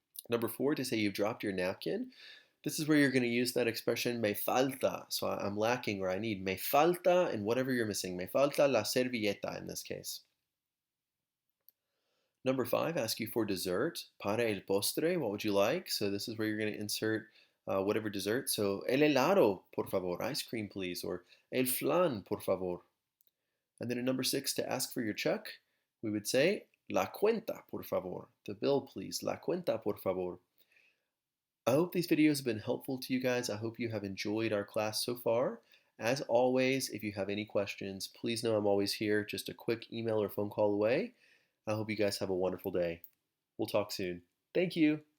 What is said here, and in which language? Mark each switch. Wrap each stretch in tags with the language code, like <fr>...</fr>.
<en>Number 4, to say you've dropped your napkin. This is where you're going to use that expression me falta. So I'm lacking or I need me falta and whatever you're missing.</en> <es>Me falta la servilleta</es> <en>in this case. Number 5, ask you for dessert.</en> <es>Para el postre,</es> <en>what would you like? So this is where you're going to insert whatever dessert.</en> <es>So el helado, por favor,</es> <en>ice cream please,</en> <es>or el flan, por favor.</es> <en>And then in number 6, to ask for your check, we would say</en> <es>la cuenta, por favor.</es> <en>The bill please,</en> <es>la cuenta, por favor.</es> <en>I hope these videos have been helpful to you guys. I hope you have enjoyed our class so far. As always, if you have any questions, please know I'm always here, just a quick email or phone call away. I hope you guys have a wonderful day. We'll talk soon. Thank you.</en>